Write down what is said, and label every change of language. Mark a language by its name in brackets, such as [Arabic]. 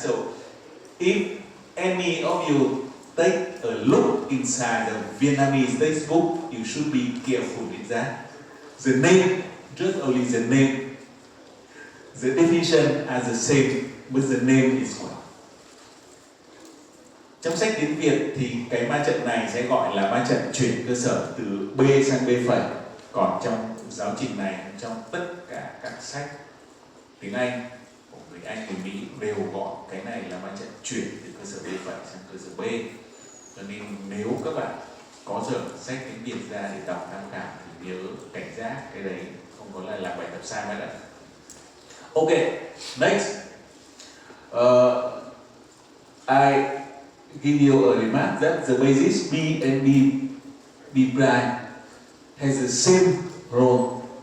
[English] So if any of you take a look inside the Vietnamese textbook, you should be careful with that. The name, just only the name, the definition are the same, but the name is one. [Vietnamese] Trong sách tiếng Việt thì cái ma trận này sẽ gọi là ma trận chuyển cơ sở từ B sang B phẩy. Còn trong giáo trình này, trong tất cả các sách tiếng Anh của người Anh, người Mỹ đều gọi cái này là ma trận chuyển từ cơ sở B phẩy sang cơ sở B. Cho nên nếu các bạn có dở sách tiếng Việt ra để đọc tham khảo thì nhớ cảnh giác cái đấy, không có là làm bài tập sai mấy đấy. [English] Okay, next. I give you a remark that the basis B and B prime has the same role.